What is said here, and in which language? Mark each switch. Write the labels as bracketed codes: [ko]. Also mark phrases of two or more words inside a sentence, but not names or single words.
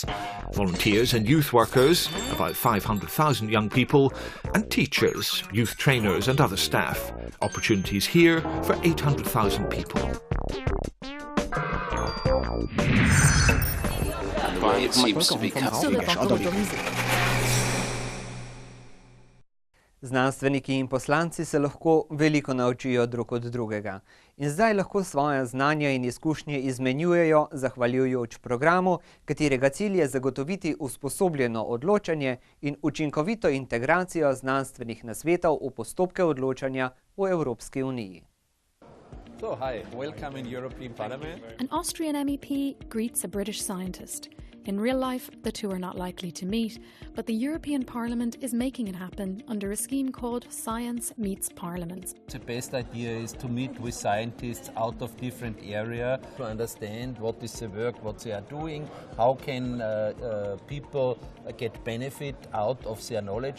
[en] Volunteers and youth workers, about 500,000 young people, and teachers, youth trainers and other staff. Opportunities here for 800,000 people. It seems to be [sl] Znanstveniki in poslanci se lahko veliko naučijo drug od drugega. In zdaj lahko svoje znanja in izkušnje izmenjujejo zahvaljujoč programu, katerega cilj je zagotoviti usposobljeno odločanje in učinkovito integracijo znanstvenih nasvetov v postopke odločanja v Evropski uniji. [en] So, hi, welcome in European Parliament. An Austrian MEP greets a British scientist. In real life, the two are not likely to meet, but the European Parliament is making it happen under a scheme called Science Meets Parliament. The best idea is to meet with scientists out of different areas to understand what is the work, what they are doing, how can people get benefit out of their knowledge.